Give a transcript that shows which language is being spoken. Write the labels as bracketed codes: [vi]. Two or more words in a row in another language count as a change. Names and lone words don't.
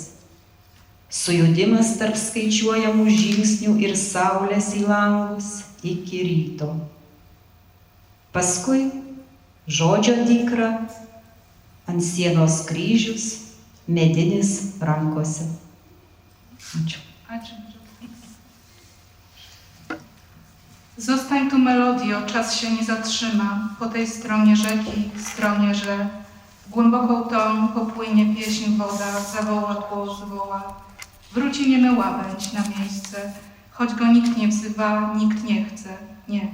[lt] Sujudimas tarp skaičiuojamų žingsnių ir saulės į langus iki ryto. Paskui žodžio dykra, ant sienos kryžius, medinis rankose. Ačiū. Ačiū. [pl] Zostań tu melodio, czas się nie zatrzyma, po tej stronie rzeki, stronie rzek. W głęboką toń popłynie pieśń woda, zawoła głos woła. Wróci niemy łabędź na miejsce, choć go nikt nie wzywa, nikt nie chce, nie.